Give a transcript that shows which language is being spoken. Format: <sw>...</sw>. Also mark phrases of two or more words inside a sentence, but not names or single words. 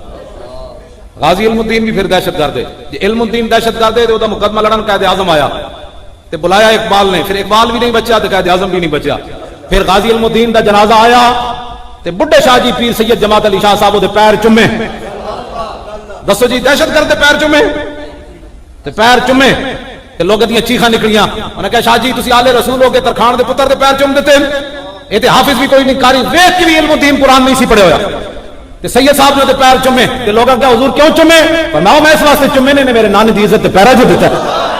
<pa>غازی علم الدین بھی پھر دہشت گرد ہے. جی علم الدین دہشت گرد ہے تو مقدمہ لڑن قائد اعظم آیا تے بلایا اقبال نے, پھر اقبال بھی نہیں بچیا تو قائد اعظم بھی نہیں بچیا. پھر غازی علم الدین دا جنازہ آیا تے بڈھے شاہ جی پیر سید جماعت علی شاہ صاحب دے پیر چومے. دسو جی دہشت گرد دے پیر چومے تے پیر چومے تے لوگ دیاں چیخاں نکلیاں. انہاں کہا شاہ جی تسی آل رسول ہو کے ترخان دے پتر دے پیر چوم دیتے اے تے حافظ بھی کوئی نہیں, قاری ویکھ کے بھی علم الدین قرآن نہیں سی پڑھے ہویا. تے سید صاحب نے تے پیر چومے تے لوگاں کہا حضور کیوں چومے؟ فرمایا میں اس واسطے چومے نے میرے نانے دی عزت تے پیرا جو دیتا ہے.</pa>